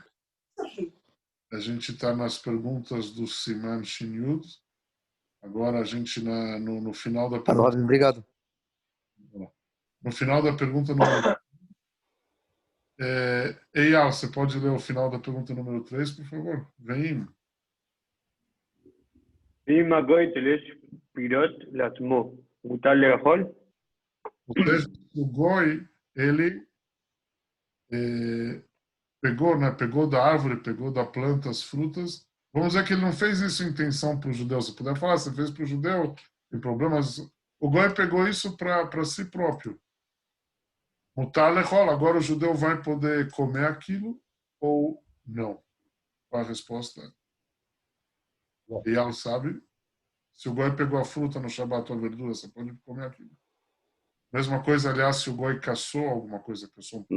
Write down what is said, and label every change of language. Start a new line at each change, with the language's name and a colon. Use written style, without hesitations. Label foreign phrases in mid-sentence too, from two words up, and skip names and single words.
Portuguese: A gente está nas perguntas do Siman Shinyud. Agora a gente no final da pergunta. Obrigado. No final da pergunta número... Eyal, você pode ler o final da pergunta número 3, por favor? Vem.
Hebrew: ואם הגוי תולש פירות לעצמו, מותר לאכול?
Portuguese: Ou seja, o Goi, ele pegou, né? Pegou da árvore, pegou da planta as frutas. Vamos dizer que ele não fez isso em intenção para o judeu. Você puder falar, você fez para o judeu, tem problemas. O Goi pegou isso para si próprio.
Hebrew: מותר לאכול,
Portuguese: agora o judeu vai poder comer aquilo ou não? Qual a resposta? E ela sabe, se o Goi pegou a fruta no Shabat ou a verdura, você pode comer aquilo. Mesma coisa, aliás, se o Goi caçou alguma coisa, caçou um peixe.